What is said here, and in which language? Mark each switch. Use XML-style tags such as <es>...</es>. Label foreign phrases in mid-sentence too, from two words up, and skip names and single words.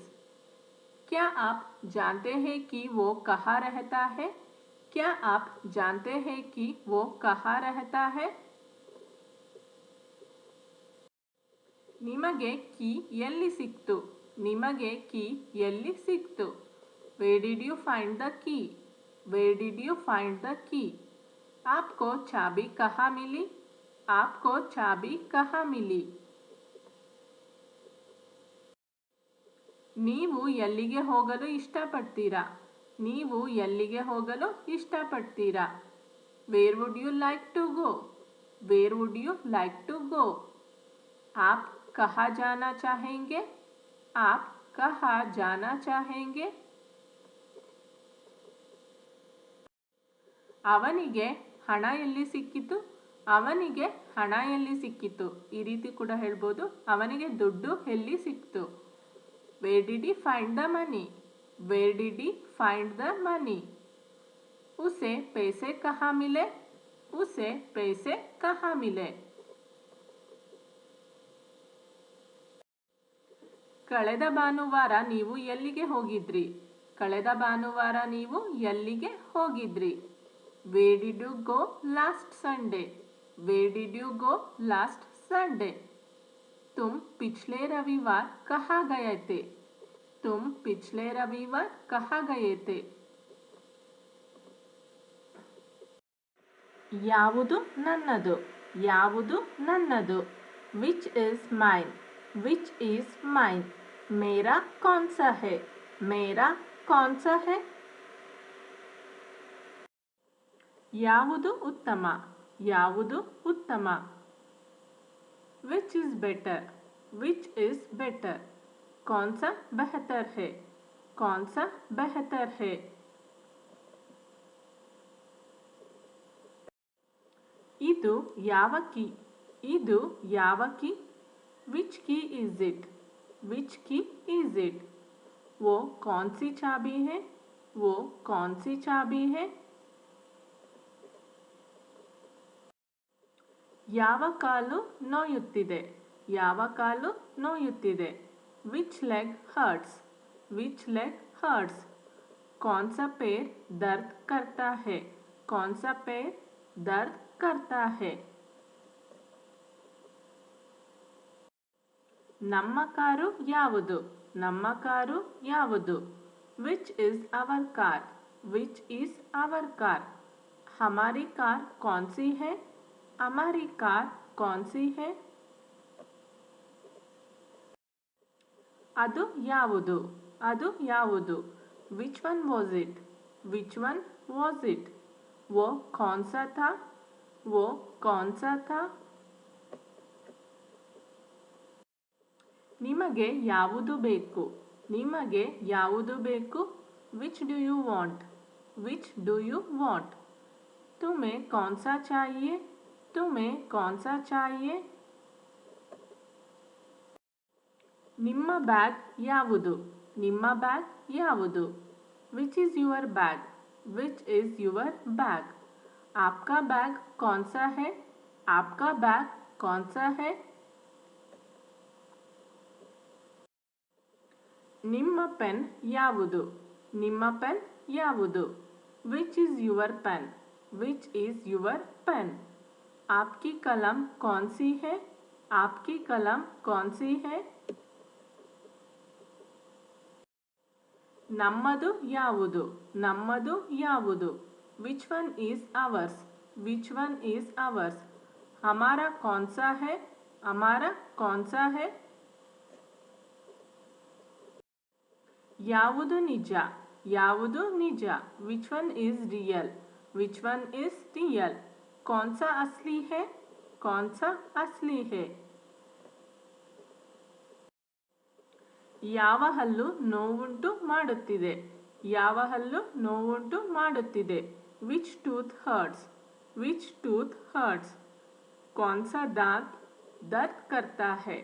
<hi>क्या आप जानते हैं कि वो कहाँ रहता है, क्या आप जानते हैं कि वो कहाँ रहता है.</hi> <kn>ನಿಮಗೆ ಕೀ ಎಲ್ಲಿ ಸಿಕ್ತು, ನಿಮಗೆ ಕೀ ಎಲ್ಲಿ ಸಿಕ್ತು.</kn> <en>Where did you find the key, where did you find the key.</en> <hi>आपको चाबी कहाँ मिली, आपको चाबी कहाँ मिली.</hi> <kn>ನೀವು ಎಲ್ಲಿಗೆ ಹೋಗಲು ಇಷ್ಟಪಡ್ತೀರಾ, ನೀವು ಎಲ್ಲಿಗೆ ಹೋಗಲು ಇಷ್ಟಪಡ್ತೀರಾ.</kn> <en>Where would you like to go, Where would you like to go?</en> <hi>आप कहाँ जाना चाहेंगे? आप कहाँ जाना चाहेंगे?</hi> <kn>ಅವನಿಗೆ ಹಣ ಎಲ್ಲಿ ಸಿಕ್ಕಿತು? ಅವನಿಗೆ ಹಣ ಎಲ್ಲಿ ಸಿಕ್ಕಿತು? ಈ ರೀತಿ ಕೂಡ ಹೇಳ್ಬೋದು. ಅವನಿಗೆ ದುಡ್ಡು ಎಲ್ಲಿ ಸಿಕ್ತು?</kn> <en>Where did he find the money? Where did he find the money?</en> <hi>उसे पैसे कहाँ मिले? उसे पैसे कहाँ मिले?</hi> <kn>ಕಳೆದ ಭಾನುವಾರ ನೀವು ಎಲ್ಲಿಗೆ ಹೋಗಿದ್ರಿ? ಕಳೆದ ಭಾನುವಾರ ನೀವು ಎಲ್ಲಿಗೆ ಹೋಗಿದ್ರಿ?</kn> <en>Where did you go last Sunday? Where did you go last Sunday?</en> <hi>तुम पिछले रविवार कहाँ गए थे? तुम पिछले रविवार कहाँ गए थे?</hi> <kn>ಯಾವುದು ನನ್ನದು? ಯಾವುದು ನನ್ನದು?</kn> <en>Which is mine? Which is mine?</en> <hi>मेरा कौन सा है? मेरा कौन सा है?</hi> <kn>ಯಾವುದು ಉತ್ತಮ? ಯಾವುದು ಉತ್ತಮ?</kn> <en>Which is better? Which is better?</en> <hi>कौन सा बेहतर है? कौन सा बेहतर है?</hi> <kn>ಇದು ಯಾವ ಕೀ? ಇದು ಯಾವ ಕೀ?</kn> <en>Which key is it? Which key is it?</en> <hi>वो कौन सी चाबी है? वो कौन सी चाबी है?</hi> <kn>ಯಾವ ಕಾಲು ನೋಯುತ್ತಿದೆ? ಯಾವ ಕಾಲು ನೋಯುತ್ತಿದೆ?</kn> <en>Which leg hurts? Which leg hurts?</en> <hi>कौन सा पैर दर्द करता है? कौन सा पैर दर्द करता है?</hi> <kn>ನಮ್ಮ ಕಾರು ಯಾವುದು? ನಮ್ಮ ಕಾರು ಯಾವುದು?</kn> <en>Which is our car? Which is our car?</en> <hi>हमारी कार कौन सी है? हमारी कार कौन सी है?</hi> <kn>ಅದು ಯಾವುದು? ಅದು ಯಾವುದು?</kn> <en>Which one was it? Which one was it?</en> <hi>वो कौन सा था? वो कौन सा था?</hi> <kn>ನಿಮಗೆ ಯಾವುದು ಬೇಕು? ನಿಮಗೆ ಯಾವುದು ಬೇಕು?</kn> <en>Which do you want? Which do you want?</en> <hi>तुम्हें कौन सा चाहिए? तुम्हें कौन सा चाहिए?</hi> <kn>ನಿಮ್ಮ ಬ್ಯಾಗ್ ಯಾವುದು? ನಿಮ್ಮ ಬ್ಯಾಗ್ ಯಾವುದು?</kn> <en>Which is your bag? Which is your bag?</en> <hi>आपका बैग कौन सा है? आपका बैग कौन सा है?</hi> <kn>ನಿಮ್ಮ ಪೆನ್ ಯಾವುದು? ನಿಮ್ಮ ಪೆನ್ ಯಾವುದು?</kn> <en>Which is your pen? Which is your pen?</en> <hi>आपकी कलम कौन सी है? आपकी कलम कौन सी है?</hi> <kn>ನಮ್ಮದು ಯಾವುದು? ನಮ್ಮದು ಯಾವುದು?</kn> <en>Which one is ours? Which one is ours?</en> <hi>हमारा कौन सा है? हमारा कौन सा है?</hi> <kn>ಯಾವುದು ನಿಜ? ಯಾವುದು ನಿಜ?</kn> <en>Which one is real? Which one is real?</en> <hi>कौन सा असली है? कौन सा असली है?</hi> <kn>ಯಾವ ಹಲ್ಲು ನೋವುಂಟು ಮಾಡುತ್ತಿದೆ? ಯಾವ ಹಲ್ಲು ನೋವುಂಟು ಮಾಡುತ್ತಿದೆ?</kn> <en>Which tooth hurts? Which tooth hurts?</en> <hi>कौन सा दांत दर्द करता है?</hi>